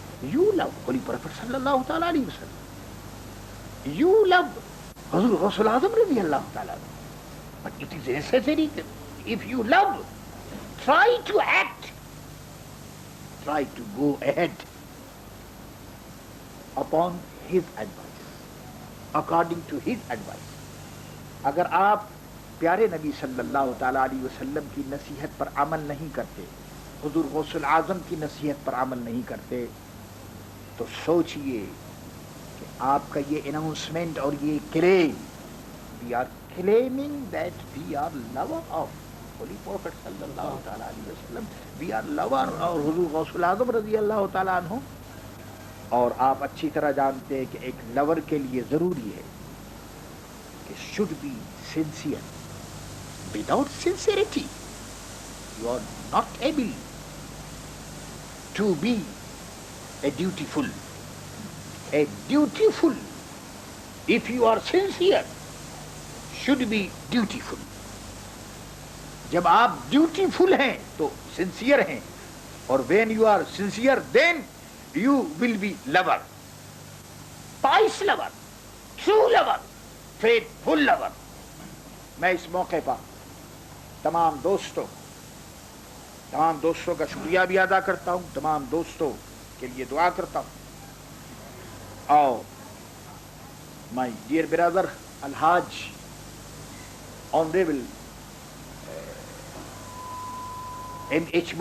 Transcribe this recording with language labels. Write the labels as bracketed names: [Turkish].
[English] You love Holy Prophet sallallahu ta'ala alayhi wa sallam. You love Hazrat Rasul Azam radiyallahu ta'ala. But it is necessary that if you love, try to act. Try to go ahead upon his advice, according to his advice. [Urdu] اگر آپ پیارے نبی صلی اللہ تعالیٰ علیہ وسلم کی نصیحت پر عمل نہیں کرتے, حضور غوث العظم کی نصیحت پر عمل نہیں کرتے, تو سوچئے کہ آپ کا یہ اناؤنسمنٹ اور یہ کلیم [English] we are claiming that we are lover of Holy Prophet sallallahu ta'ala alayhi wa sallam. We are lover of Huzur Ghawsul Azam radiyallahu ta'ala anhu. [Urdu] اور آپ اچھی طرح جانتے ہیں کہ ایک لور کے لیے ضروری ہے کہ [English] should be sincere. Without sincerity, you are not able to be a dutiful. A dutiful, if you are sincere, should be dutiful. [Urdu] جب آپ dutiful ہیں تو sincere ہیں, اور [English] when you are sincere, then you will be lover, pious lover, true lover, faithful lover. [Urdu] میں اس موقع پر تمام دوستوں کا شکریہ بھی ادا کرتا ہوں, تمام دوستوں کے لیے دعا کرتا ہوں. [English] اور my dear brother Alhaj Honorable M.H.